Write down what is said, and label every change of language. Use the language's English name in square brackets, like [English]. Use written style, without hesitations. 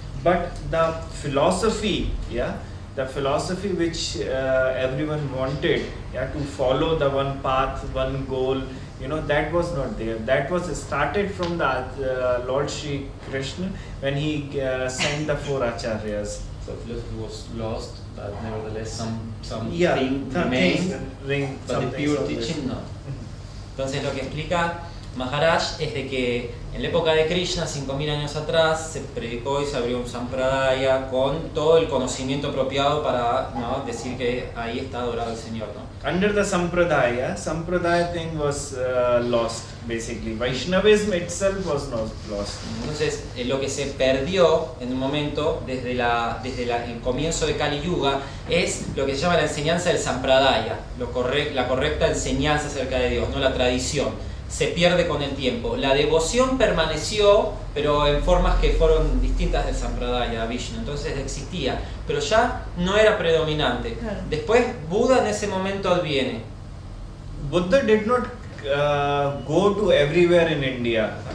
[English] But the philosophy, the philosophy which everyone wanted, to follow the one path, one goal, that was not there. That was started from the Lord Shri Krishna when he sent the 4 acharyas. So philosophy was lost, but nevertheless some thing remained, but the pure teaching no. [Spanish] Entonces lo que explica Maharaj es de que en la época de Krishna, 5000 años atrás, se predicó y se abrió un sampradaya con todo el conocimiento apropiado para decir que ahí está adorado el Señor, ¿no? [English] Under the sampradaya thing was lost, basically. Vaishnavism itself was not lost. [Spanish] Entonces, lo que se perdió en un momento, desde el comienzo de Kali Yuga, es lo que se llama la enseñanza del sampradaya, la correcta enseñanza acerca de Dios, no la tradición. Se pierde con el tiempo. La devoción permaneció, pero en formas que fueron distintas del Sampradaya, Vishnu. Entonces existía, pero ya no era predominante. Claro. Después Buda en ese momento adviene. [English] Buddha did not go to everywhere in India.